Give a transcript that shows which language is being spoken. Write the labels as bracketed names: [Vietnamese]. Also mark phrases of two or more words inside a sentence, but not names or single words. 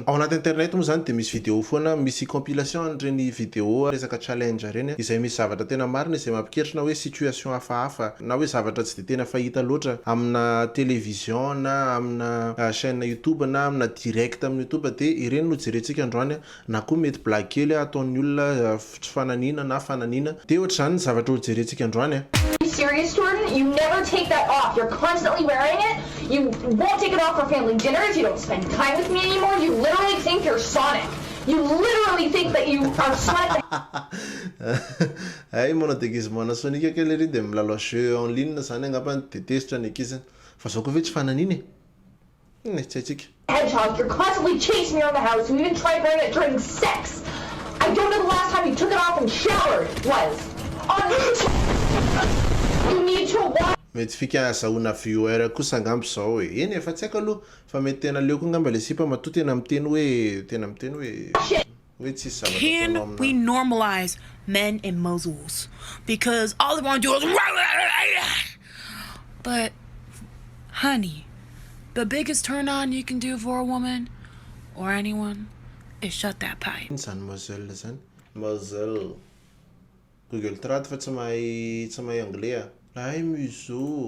[Malagasy] Ao anaty internet moa zany de misy vidéo foana, misy compilation an'ireny vidéo resaka challenge reny izay misy zavatra tena marina izay mampikentrona hoe situation hafahafa na hoe zavatra tsy de tena fahita loatra amina télévision na amina chaîne YouTube na amina direct amin'ny YouTube de ireny no jerentsika androany na koa mety blague kely ataon'ny olona tsy fananina na fananina de ohatr'izany zavatra ho jerentsika androany. [English] Serious, Jordan? You never take that off. You're constantly wearing it. You won't take it off for family dinners. You don't spend time with me anymore. You literally think you're Sonic. You literally think that you are Sonic. [Malagasy] Ay, mona déguisement Sonic kely ry de milalao [French] jeu en ligne [Malagasy] zany angamba tetezitra ny akizany. Fa zao koa ve tsy fananiny e? Tsy haitsika. [English] Hedgehog, you're constantly chasing me around the house. You even tried wearing it during sex. I don't know the last time you took it off and showered was. You need to watch. [Malagasy] Mety fika azahoana viewer kosa angamba zao e. Eny efa tsy haiko aloha fa mety tena leo koa angamba le sipa matoa tena miteny hoe tsisy zavatra. [English] Can we normalize men in muzzles? Because all they want to do is but honey, the biggest turn on you can do for a woman or anyone is shut that pipe. [Malagasy] Zany muzzle zany. Muzzle. Google Trad fa tsy mahay anglais. Ay museau.